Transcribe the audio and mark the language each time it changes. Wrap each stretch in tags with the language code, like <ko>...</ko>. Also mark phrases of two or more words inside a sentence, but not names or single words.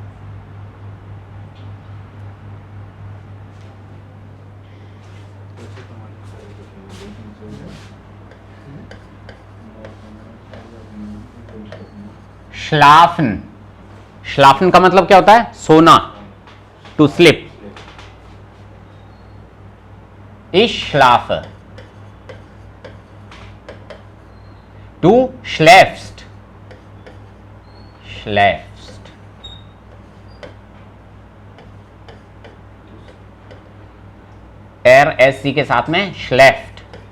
<hi>श्लाफन, श्लाफन का मतलब क्या होता है? सोना,</hi> <en>to sleep.</en> <de>Ich schlafe.</de> <hi>Du schläfst. Schläfst. RSC के साथ में schläft.</hi>